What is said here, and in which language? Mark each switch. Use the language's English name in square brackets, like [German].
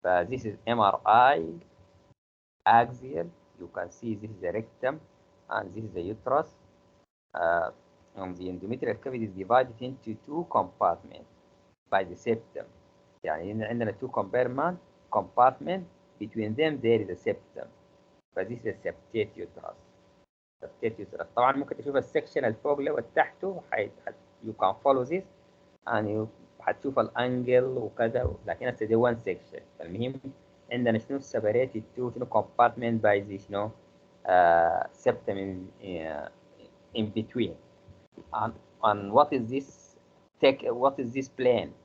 [English] This is MRI axial. You can see this is the rectum and this is the uterus. And the endometrial cavity is divided into two compartments by the septum. [Arabic] يعني عندنا [English] two compartment. Between them there is a septum. This is a septate uterus. Septate uterus. [Arabic] طبعا ممكن تشوف السكشن الفوق له والتحته. [English] You can follow this and you [Arabic] هتشوف الانجل وكذا، لكن هسه دي [English] one section. [Arabic] فالمهم عندنا [English] separated to compartment by this septum in between. And what is this what is this plane?